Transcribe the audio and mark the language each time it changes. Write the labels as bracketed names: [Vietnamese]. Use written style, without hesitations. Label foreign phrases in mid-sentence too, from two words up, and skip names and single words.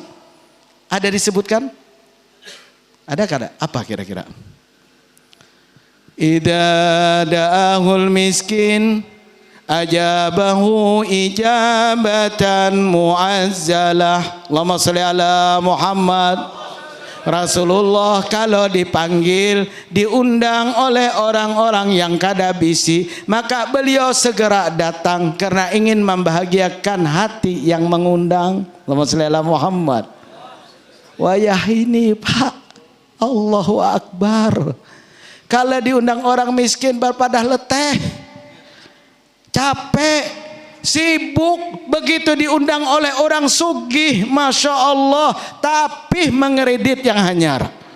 [Banjar] Ada disebutkan? Ada kada? Apa kira-kira? [Arabic] إذا دعاه المسكين أجابه إجابة معزلة. اللهم صل على محمد. [Banjar] Rasulullah kalau dipanggil, diundang oleh orang-orang yang kada bisi, maka beliau segera datang karena ingin membahagiakan hati yang mengundang. [Arabic] اللهم صل على محمد. [Banjar] Wayah ini Pak, [Arabic] الله أكبر. [Banjar] Kalau diundang orang miskin berpadah leteh, capek, sibuk. Begitu diundang oleh orang sugih, [Arabic] ما شاء الله, [Banjar] tapi mengeredit yang hanyar.